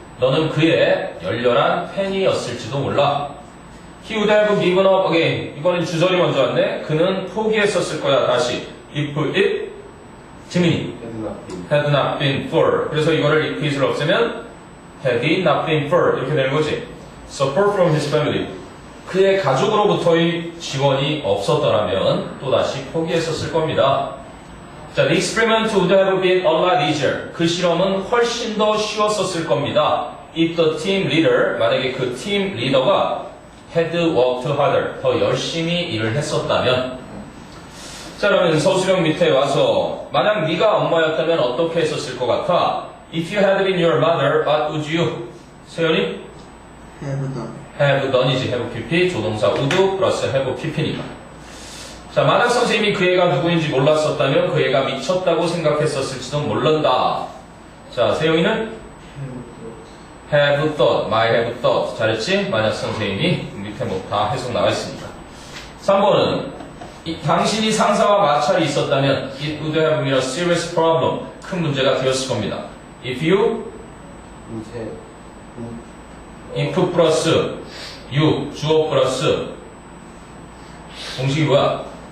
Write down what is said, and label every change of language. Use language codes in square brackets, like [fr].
[ko] 너는 그의 열렬한 팬이었을지도 몰라. [en] He would have given up again. [ko] 이거는 주절이 먼저 왔네. 그는 포기했었을 거야. 다시. [en] If it, [ko] 지민이. [en] Had not been for. [ko] 그래서 이거를 if it을 없애면 [en] had it not been for. [ko] 이렇게 되는 거지. [en] Support from his family. [ko] 그의 가족으로부터의 지원이 없었더라면 또다시 포기했었을 겁니다. [en] 자, the experiment would have been a lot easier. [ko] 그 실험은 훨씬 더 쉬웠었을 겁니다. [en] If the team leader, [ko] 만약에 그 팀 리더가 [en] had worked harder, [ko] 더 열심히 일을 했었다면. 자, 그러면 서술형 밑에 와서 만약 네가 엄마였다면 어떻게 했었을 것 같아? [en] If you had been your mother, what would you? [ko] 세연이? [en] have done. have done [ko] 이지. have pp, 조동사 would 플러스 have pp니까. 자, 만약 선생님이 그 애가 누구인지 몰랐었다면 그 애가 미쳤다고 생각했었을지도 모른다. 자, 세영이는? [en] have thought, might have thought. [ko] 잘했지? 만약 선생님이 밑에 뭐 다 해석 나와 있으니까. 3번은 당신이 상사와 마찰이 있었다면 [en] it would have been a serious problem. [ko] 큰 문제가 되었을 겁니다. [en] If you, [ko] if 플러스 you, 주어 플러스 공식이 뭐야?